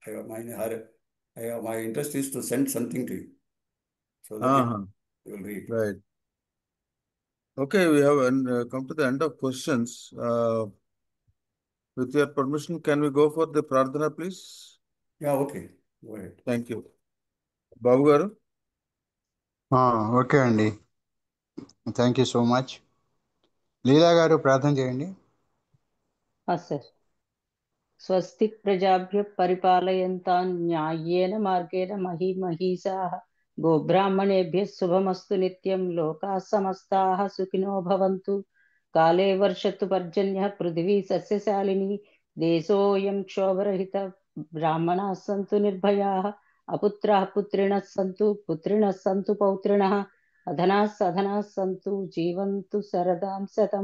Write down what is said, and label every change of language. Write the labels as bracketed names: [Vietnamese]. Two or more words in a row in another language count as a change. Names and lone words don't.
[English] My interest is to send something to you, so that Uh-huh. you will read. Right. Okay, we have come to the end of questions. With your permission, can we go for the pradhana, please? Yeah, okay. Go ahead. Thank you. Babu garu? okay అండి, thank you so much. [Telugu] లీలా గారు ప్రార్థన చేయండి. సార్. [Sanskrit] స్వస్తి ప్రజాభ్య పరిపాలయంతాం న్యాయేన మార్గేణ మహీమహీషాః గోబ్రాహ్మణేభ్యः శుభమస్తు నిత్యం లోకాः సమస్తాः సుఖినో భవంతు. కాలే వర్షతు పర్జన్యः పృథివీ సస్యశాలిని దేశోऽयं క్షోభరహితः బ్రాహ్మణాः సంతు నిర్భయాः అపుత్రాः పుత్రిణः సంతు పుత్రిణः సంతు పౌత్రిణः అధనాः సధనాः సంతు జీవంతు శరదాం శతం.